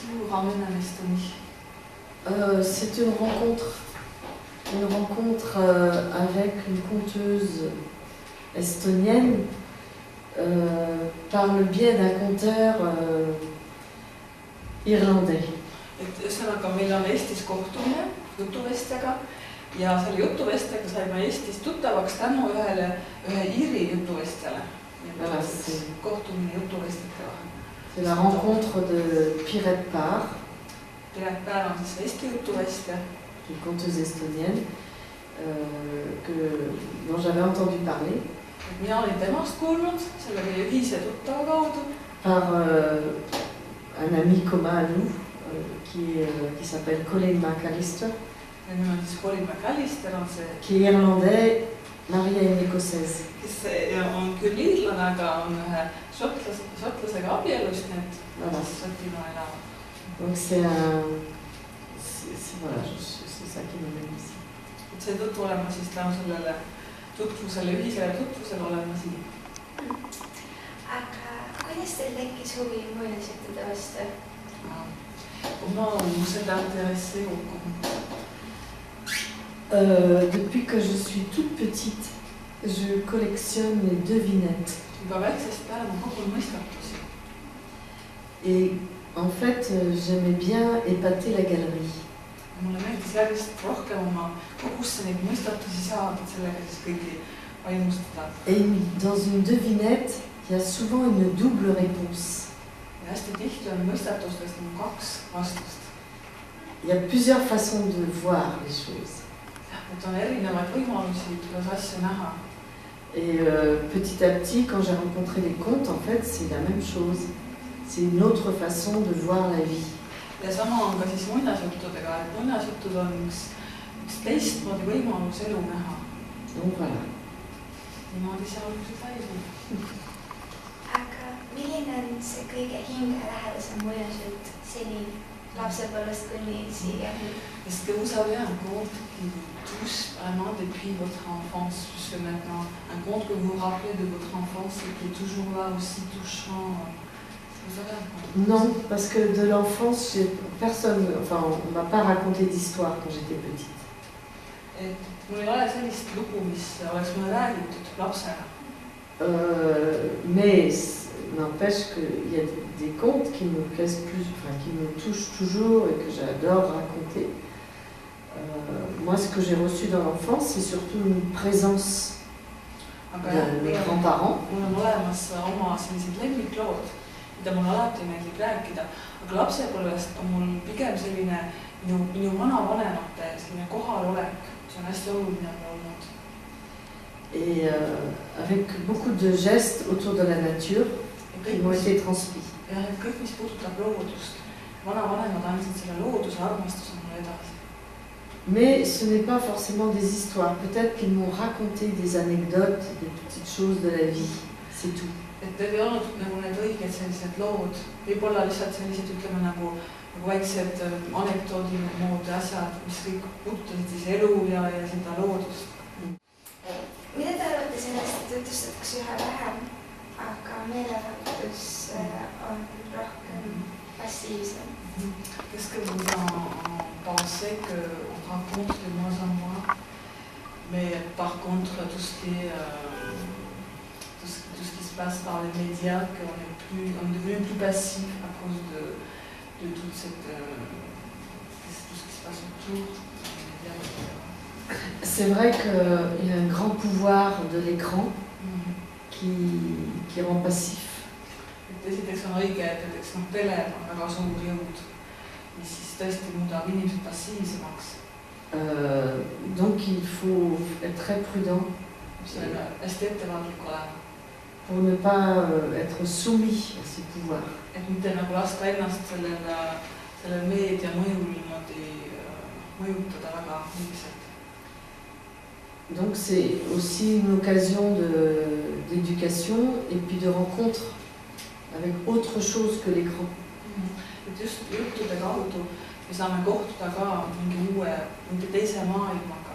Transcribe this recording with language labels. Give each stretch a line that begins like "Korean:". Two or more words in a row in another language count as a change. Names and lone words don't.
French: programme en Estonie? C'est une rencontre avec une conteuse estonienne par le biais d'un conteur irlandais.
Estonian: Et ühesõnaga, meil on Eestis kohtumine jutuvestjaga ja selle jutuvestjaga saime Eestis tuttavaks tänu ühe Iiri jutuvestjale. Voilà, kohtumine jutuvestjate vahel.
French: C'est la rencontre de Piret Paar.
Estonian: Piret Paar on siis Eesti jutuvestja.
French: Une conteuse estonienne dont j'avais entendu parler.
Estonian: Mina olin temast kuulnud, selle meie ühise tuttava kaudu.
French: Par un ami commun à nous qui s'appelle Colin McAllister.
Estonian: Ja nüüd on siis Colin McAllister on see.
French: Qui est irlandais, marié à une écossaise.
Estonian: Kes on küll iirlane, aga on ühe šotlasega abielus, nii et voilà. Šotimaa elavad.
French: Donc c'est ça qui me mène ici.
Estonian: Et seetõttu olen ma siis tänu sellele tutvusele, ühisele tutvusele olen ma siin. Aga kuidas teil tekkis huvi muinasjuttude vastu?
French: Comment vous êtes intéressé au conte? Depuis que je suis toute petite, je collectionne les devinettes.
Estonian: Juba väiksest peale ma kogun mõistatusi.
French: Et en fait, j'aimais bien épater la galerie.
Estonian: Mulle meeldis järjest rohkem oma kogusse neid mõistatusi saada, et sellega siis kõiki vaimustada.
French: Et dans une devinette, il y a souvent une double réponse.
Estonian: Ja hästi tihti on mõistatustest kaks vastust.
French: Il y a plusieurs façons de voir les choses.
Estonian: Et on erinevaid võimalusi, kuidas asju näha.
French: Et petit à petit, quand j'ai rencontré les contes, en fait, c'est la même chose. C'est une autre façon de voir la vie.
Estonian: Ja sama on ka siis muinasjuttudega, et muinasjutud on üks teistmoodi võimalus elu näha.
French: Donc voilà.
Estonian: Niimoodi see alguse sai. Aga milline on see kõige hingelähedasem muinasjutt seni lapsepõlvest kuni siia?
French: Est-ce que vous avez un conte qui vous touche vraiment depuis votre enfance jusque maintenant? Un conte que vous vous rappelez de votre enfance et qui est toujours là aussi touchant? Vous avez un conte? Non, parce que de l'enfance, on m'a pas raconté d'histoire quand j'étais petite.
Estonian: Et mul ei ole sellist lugu, mis oleks mulle räägitud lapsena.
French: Mais n'empêche qu'il y a des contes qui me plaisent plus, qui me touchent toujours et que j'adore raconter. Moi, ce que j'ai reçu dans l'enfance, c'est surtout une présence de mes grands-parents.
Estonian: Mul on olemas oma sellised lemmiklood, mida mul alati meeldib rääkida, aga lapsepõlvest on mul pigem selline minu vanavanemate selline kohalolek, mis on hästi oluline olnud.
French: Et avec beaucoup de gestes autour de la nature qui m'ont été transmis.
Estonian: Ja kõik, mis puudutab loodust. Vanavanemad andsid selle looduse armastuse mulle edasi.
French: Mais ce n'est pas forcément des histoires. Peut-être qu'ils m'ont raconté des anecdotes, des petites choses de la vie. C'est tout.
Estonian: Et teil ei olnud nagu need õiged sellised lood. Võib-olla lihtsalt sellised, ütleme nagu väiksed anekdoodi moodi asjad, mis kõik puudutasid siis elu ja seda loodust. Mida te arvate sellest, et tutvustatakse üha vähem, aga meelelahutus on rohkem passiivsem?
French: Qu'est-ce que vous en pensez qu'on raconte de moins en moins, mais par contre tout ce qui se passe par les médias, qu'on est devenu plus passif à cause de toute cette tout ce qui se passe autour des médias, etc. C'est vrai qu'il y a un grand pouvoir de l'écran qui rend passif.
Estonian: Esiteks on õige, et näiteks tele on väga suur jõud, mis siis tõesti muudab inimesed passiivsemaks.
French: Donc il faut être très prudent
Estonian: hästi ettevaatlik olema.
French: Pour ne pas être soumis à ces pouvoirs.
Estonian: Et mitte nagu lasta ennast selle meedia mõjul niimoodi mõjutada väga liigselt.
French: Donc c'est aussi une occasion d'éducation et puis de rencontre avec autre chose que l'écran.
Estonian: Et just juttude kaudu me saame kohtuda ka mingi teise maailmaga.